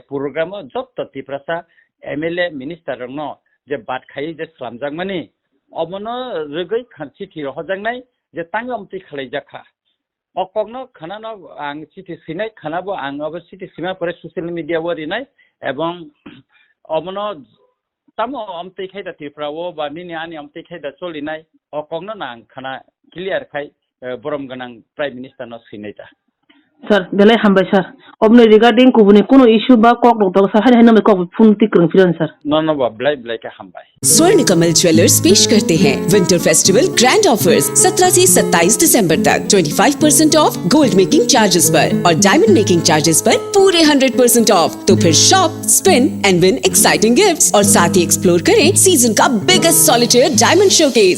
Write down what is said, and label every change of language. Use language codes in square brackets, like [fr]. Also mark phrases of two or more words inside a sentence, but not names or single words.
[trp] program job to tiprasa mla minister no je bat khai je slamjak mane omono regai khanchi thi hojagnai je tangam ti khlaijaka okogno khanano ang chithi sinai khanabo ang abo chithi sima pore [en] social media [trp] wori nai ebong omono tamo amte khaida tiprawo ba nini ani amte khaida cholinai okogno nang khana clear khai borom ganang [en] prime minister [trp] no sinaita sir belai hambai sir obno regarding kubuni kono issue ba kok doctor sir hai na me kok phone ti krang firan sir no ba blai ka hambai [hi] स्वर्ण कमल ज्वेलर्स पेश करते हैं [en] winter festival grand offers [hi] 17 से 27 दिसंबर तक 25% ऑफ [en] gold making charges [hi] पर और [en] diamond making charges [hi] पर पूरे 100% ऑफ। तो फिर [en] shop spin and win exciting gifts [hi] और साथ ही एक्सप्लोर करें सीजन का [en] biggest solitaire diamond showcase.